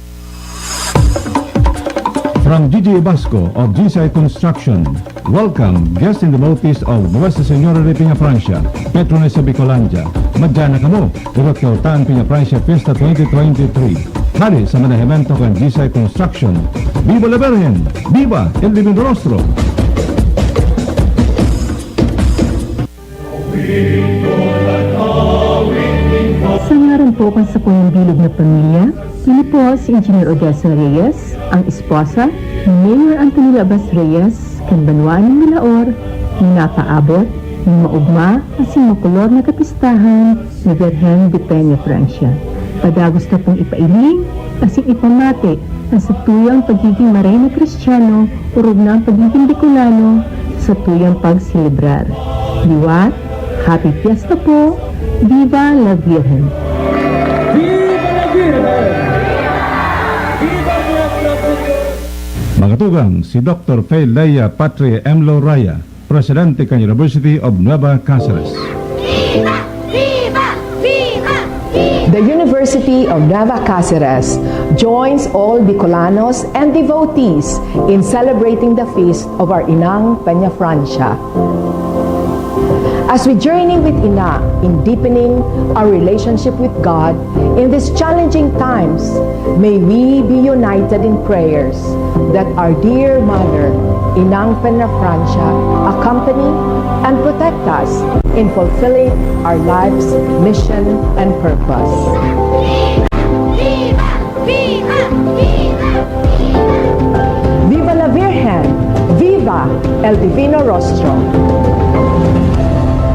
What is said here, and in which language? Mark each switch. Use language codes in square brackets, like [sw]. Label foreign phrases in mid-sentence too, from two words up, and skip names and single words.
[en] From DJ Basco of GSI Construction, welcome guests in the notice of Nuestra Señora de Peñafrancia, Patroness sa Bicolandia. [bik] Madyan na kamo, urot kaurtaan Peñafrancia Fiesta 2023. Hari sa manahimento ng GSI Construction. [es] Viva la Virgen! Viva el Divino Rostro! [bik] Sa ngaran po kan sa pong bilog na pamilya, ini po si Engineer Odessa Reyes, ang esposa ni Mayor Antonio Labas Reyes, kan Banwaan ng Milaor, ni napaabot, ni maugma, asing makulor na kapistahan ni Virgen de Peñafrancia. Padagos na pong ipailing, asing ipamati, ang sa tuyang pagiging Marena Kristiyano, urog na ang pagiging Bicolano, sa tuyang pagselebrar. Liwat, [en] happy fiesta [bik] po! [es] Viva la Virgen! Viva la Virgen! Viva la Virgen! [bik] Magatugang si Dr. Fay Leia Patria Emlo Raya, Presidente ng University of Nueva Cáceres. [es] Viva! Viva! Viva! [en] The University of Nueva Cáceres joins all Bicolanos and devotees in celebrating the feast of our Inang Peñafrancia. As we journey with Ina in deepening our relationship with God in these challenging times, may we be united in prayers that our dear Mother, Inang Peñafrancia, accompany and protect us in fulfilling our life's mission and purpose. [es] Viva! Viva! Viva! Viva la Virgen! Viva el Divino Rostro!